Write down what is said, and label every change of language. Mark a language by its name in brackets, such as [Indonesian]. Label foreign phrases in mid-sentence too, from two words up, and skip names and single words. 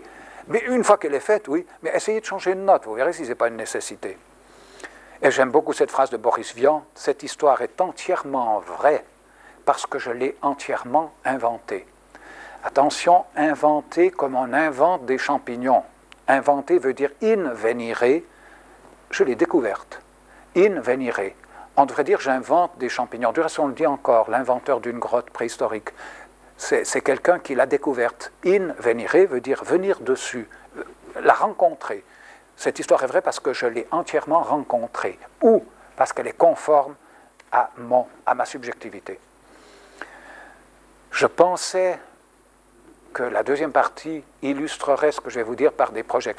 [French] Mais une fois qu'elle est faite, oui, mais essayez de changer une note, vous verrez si ce n'est pas une nécessité. Et j'aime beaucoup cette phrase de Boris Vian, « Cette histoire est entièrement vraie parce que je l'ai entièrement inventée. » Attention, inventer comme on invente des champignons. Inventer veut dire [Latin] in venire, [French] je l'ai découverte. [Latin] In venire. [French] On devrait dire j'invente des champignons. De toute façon, on le dit encore, l'inventeur d'une grotte préhistorique. C'est quelqu'un qui l'a découverte. [Latin] In venire [French] veut dire venir dessus, la rencontrer. Cette histoire est vraie parce que je l'ai entièrement rencontrée. Ou parce qu'elle est conforme à ma subjectivité. Je pensais que la deuxième partie illustrerait ce que je vais vous dire par des projections.